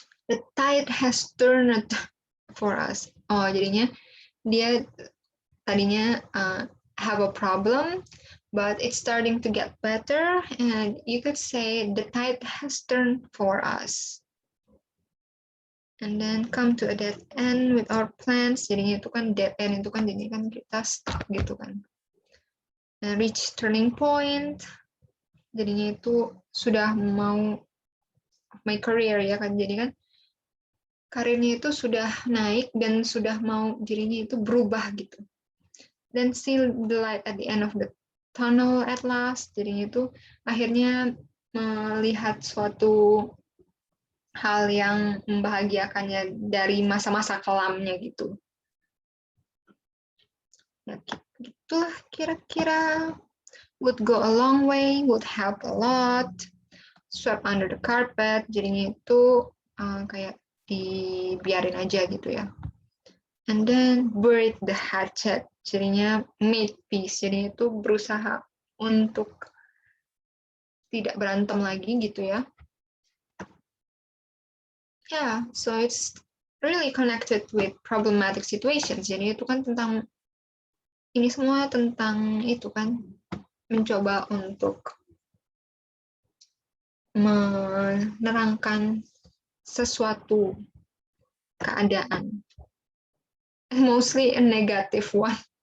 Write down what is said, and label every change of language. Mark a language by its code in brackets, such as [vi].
[en] The tide has turned for us. Oh, jadinya dia tadinya have a problem, but it's starting to get better, and you could say the tide has turned for us. And then come to a dead end with our plans. [id] Jadinya itu kan dead end itu kan jadi kan kita stuck gitu kan. And reach turning point. Jadinya itu sudah mau my career ya kan. Jadi kan karirnya itu sudah naik dan sudah mau dirinya itu berubah gitu. [en] Dan see the light at the end of the tunnel at last. [id] Jadinya itu akhirnya melihat suatu hal yang membahagiakannya dari masa-masa kelamnya gitu. Ya, gitulah kira-kira. [en] Would go a long way, would help a lot. [id] Sweep under the carpet, jadinya itu kayak dibiarin aja gitu ya. And then bury the hatchet, jadinya make peace, jadinya itu berusaha untuk tidak berantem lagi gitu ya. [en] Yeah, so it's really connected with problematic situations. [id] Jadi itu kan tentang ini semua tentang itu kan mencoba untuk menerangkan sesuatu keadaan, mostly a negative one.